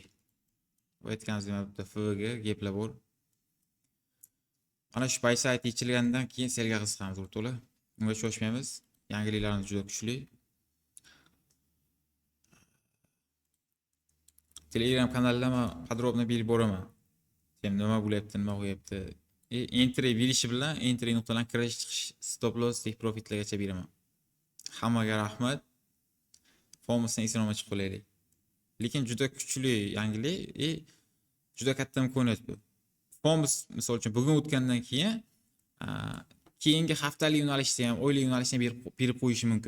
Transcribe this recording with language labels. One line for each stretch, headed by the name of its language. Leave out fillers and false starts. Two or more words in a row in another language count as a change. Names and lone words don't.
Uzbek: Bu aytganimizdek mana bitta FVga gaplar bor. Mana shu buy sayt yechilgandan keyin selga qiziqamiz o'rtoqlar. Unga shoshmaymiz. Yangiliklarimiz juda kuchli. Telegram kanalida men podrobno berib boraman. Nima bo'lyapti, nima qo'yapti. Entry berishi bilan entry nuqtadan kirish chiqish
English: stop loss take profitlargacha
Uzbek: beraman. Hammaga rahmat. Fomusdan eson-omon chiqib qolaylik. Lekin juda kuchli yangilik juda katta imkoniyat bu. Fomus misol uchun bugun o'tgandan keyin keyingi haftalik yo'nalishda ham, oylik yo'nalishda berib qo'yishi mumkin.